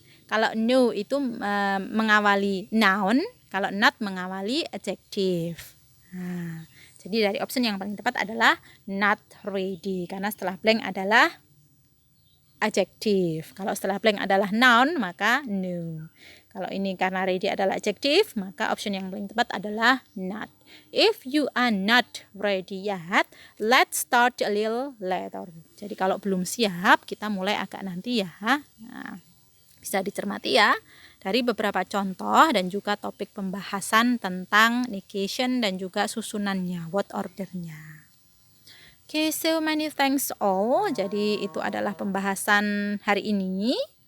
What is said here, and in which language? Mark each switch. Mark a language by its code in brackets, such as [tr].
[id] Kalau no itu mengawali noun, kalau not mengawali adjective. Nah, jadi dari option yang paling tepat adalah not ready, karena setelah blank adalah adjektif. Kalau setelah blank adalah noun, maka no. Kalau ini karena ready adalah adjektif, maka option yang paling tepat adalah not. [en] If you are not ready yet, let's start a little later. [id] Jadi kalau belum siap, kita mulai agak nanti ya. Nah, bisa dicermati ya dari beberapa contoh dan juga topik pembahasan tentang negation dan juga susunannya, word ordernya. [en] Okay, so many thanks all. [id] Jadi itu adalah pembahasan hari ini.